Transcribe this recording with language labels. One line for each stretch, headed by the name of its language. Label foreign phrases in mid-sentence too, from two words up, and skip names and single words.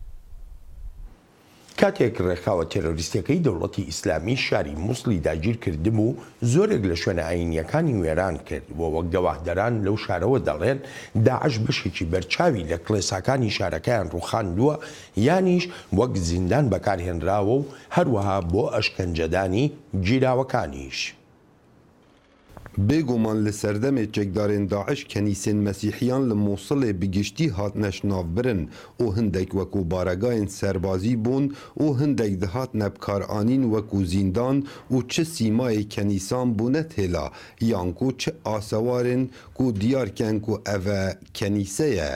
Central Kurdish: کاتێک ڕێکخاوە تێرۆریستەکەی دەوڵەتی ئیسلامی شاری مووسڵی داگیر کردبوو زۆرێک لە شوێنە ئاینیەکانی وێران کرد بۆ وەک گەواهدەران لەو شارەوە دەڵێن داعش بەشێکی بەرچاوی لە کڵێساکانی شارەکەیان ڕووخاندووە یانیش وەک زیندان بەکارهێنراوە و هەروەها بۆ ئەشکەنجەدانی گیراوەکانیش. بێگومان لە
Kurdish: سەردەمێ چێکدارên داعش کەنیسên mesîhiyan li Mosulê bi giştî hatine şinavbirin û hindek wekû baregahên serbazî bûn û hindek dihatine bikaranîn wekû zîndan û çi sîmayê kenîsan bûne têla yan ku çi asewarên ku diyarken ku ev e kenîse ye.